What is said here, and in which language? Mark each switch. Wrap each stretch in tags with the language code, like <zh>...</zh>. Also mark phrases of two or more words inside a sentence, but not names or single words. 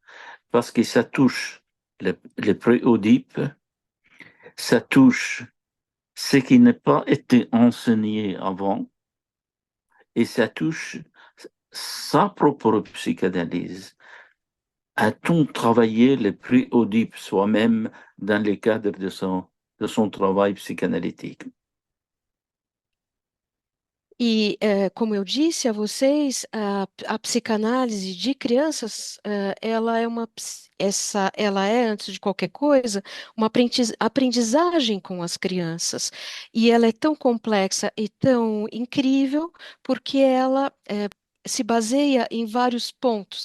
<fr>Parce que ça touche les préodipes, ça touche ce qui n'a pas été enseigné avant, et ça touche sa propre psychanalyse. A-t-on travaillé le pré-Oedipe soi-même dans le cadre de son travail psychanalytique?</fr> <pt>E, como eu disse a vocês, a psicanálise de crianças, ela é ela é, antes de qualquer coisa, uma aprendizagem com as crianças. E ela é tão complexa e tão incrível porque ela se baseia em vários pontos.</pt>